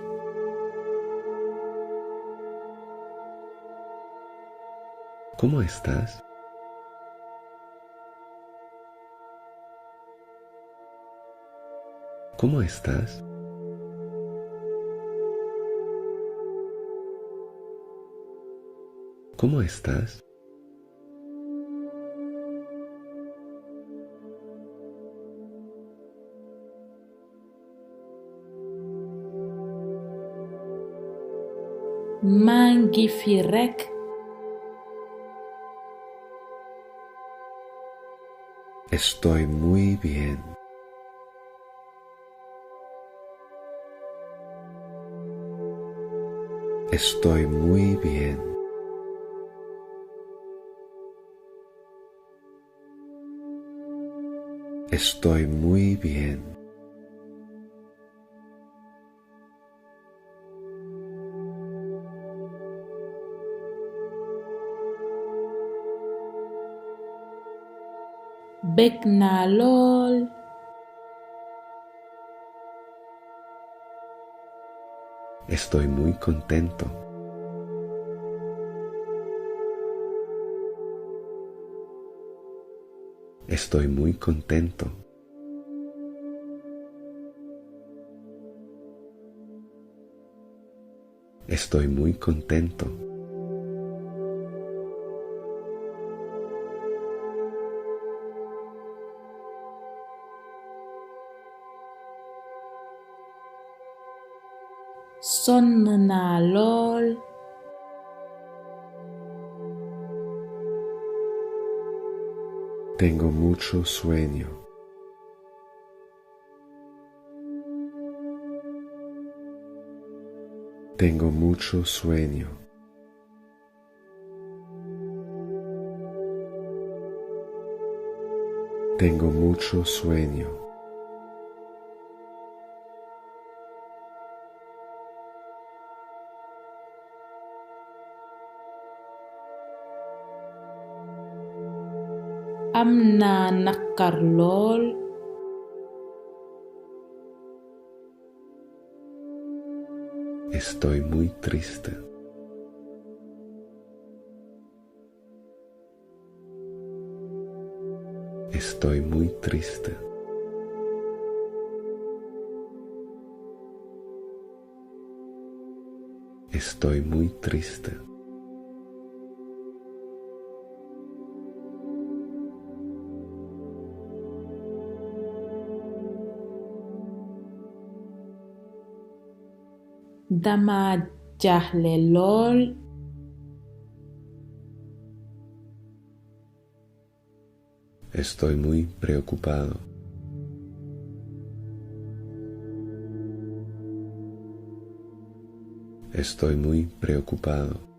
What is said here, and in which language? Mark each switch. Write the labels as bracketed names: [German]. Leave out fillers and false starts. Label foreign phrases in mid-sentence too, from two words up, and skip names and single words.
[Spanish] ¿Cómo estás? ¿Cómo estás? ¿Cómo estás? [Wolof] maa ngi fi rekk. [Spanish] Estoy muy bien. Estoy muy bien. Estoy muy bien. [Wolof] Bég naa lool. [Spanish] Estoy muy contento. Estoy muy contento. Estoy muy contento. [Wolof] Sonn naa lool. [Spanish] Tengo mucho sueño. Tengo mucho sueño. Tengo mucho sueño. [Wolof] Am naa naqar lool. [Spanish] Estoy muy triste. Estoy muy triste. Estoy muy triste. [Wolof] Dama jaaxle lool. [Spanish] Estoy muy preocupado. Estoy muy preocupado.